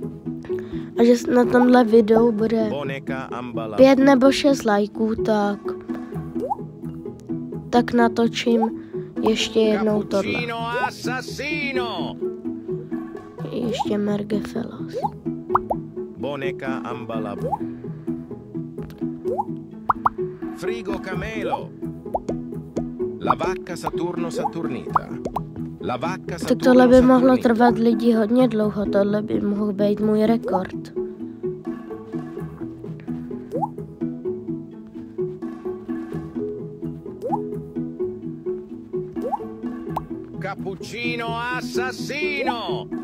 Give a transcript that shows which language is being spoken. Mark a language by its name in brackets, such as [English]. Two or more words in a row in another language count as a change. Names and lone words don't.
[Czech] A že na tomhle videu bude 5 nebo 6 lajků, tak natočím ještě jednou tohle. Ještě Merge Fellas. Boneca Ambalabu. Frigo Camelo. La vacca Saturno Saturnita. Tak tohle by mohlo trvat lidi hodně dlouho, tohle by mohl být můj rekord. Cappuccino assassino.